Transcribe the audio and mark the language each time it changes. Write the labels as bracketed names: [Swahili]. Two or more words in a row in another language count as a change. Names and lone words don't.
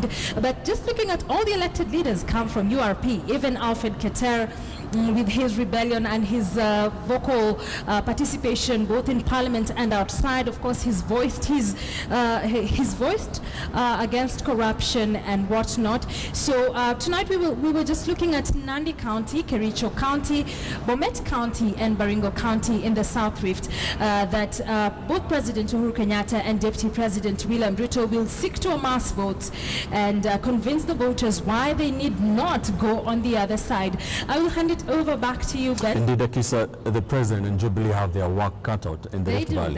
[English] But just looking at all the elected leaders come from URP, even Alfred Keter, with his rebellion and his vocal participation both in parliament and outside. Of course, he's voiced against corruption and whatnot. So tonight we were just looking at Nandi County, Kericho County, Bomet County and Baringo County in the South Rift that both President Uhuru Kenyatta and Deputy President William Ruto will seek to amass votes and convince the voters why they need not go on the other side. I will hand it over back to you, Ben. Indeed, Akisa, the President and Jubilee have their work cut out in the Rift Valley.